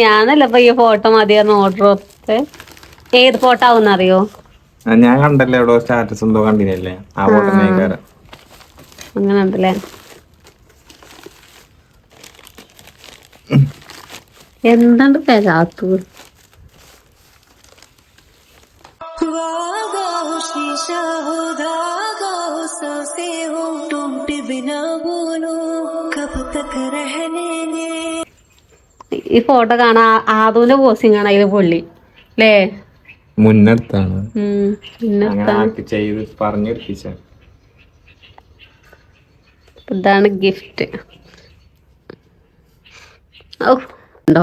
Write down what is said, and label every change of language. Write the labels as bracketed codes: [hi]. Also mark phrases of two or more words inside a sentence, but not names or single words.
[ml] ഞാനല്ല ഇപ്പൊ ഈ ഫോട്ടോ മതിയായിരുന്നു ഓർഡർ കൊടുത്ത്. ഏത് ഫോട്ടോ ആവുന്ന അറിയോ? ഞാൻ കണ്ടല്ലേ എവിടെ സ്റ്റാറ്റസ് എന്തോ കണ്ടില്ലേ? അങ്ങനെ ഉണ്ടല്ലേ. എന്താണ് പെരാത്തത്? [hi] वादा हो शीशा हो धागा हो सांसें हो टूटे बिना बोलो कब तक रहने दे. [ml] ഈ ഫോട്ടോ കാണാ ആദൂന്റെ പോസിങ് ആണ് അതില് പൊള്ളി അല്ലേ? മുന്നെടുത്താണ് പിന്നെ ചെയ്ത് പറഞ്ഞെടുപ്പിച്ച. ഇതാണ് ഗിഫ്റ്റ്. ഓ ഉണ്ടോ?